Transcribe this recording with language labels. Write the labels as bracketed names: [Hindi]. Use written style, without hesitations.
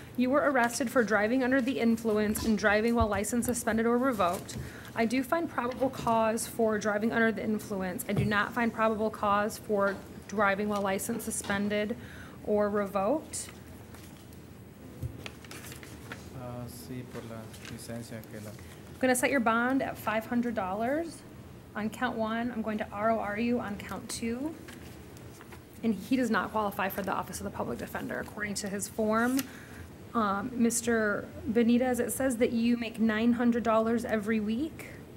[English] You were arrested for driving under the influence and driving while license suspended or revoked. I do find probable cause for driving under the influence. I do not find probable cause for driving while license suspended or revoked. [Spanish] Sí, por la licencia que la. [English] I'm going to set your bond at $500 on count 1. I'm going to ROR you on count 2. And he does not qualify for the Office of the Public Defender, according to his form. Mr. Benitez, it says that you make $900 every week.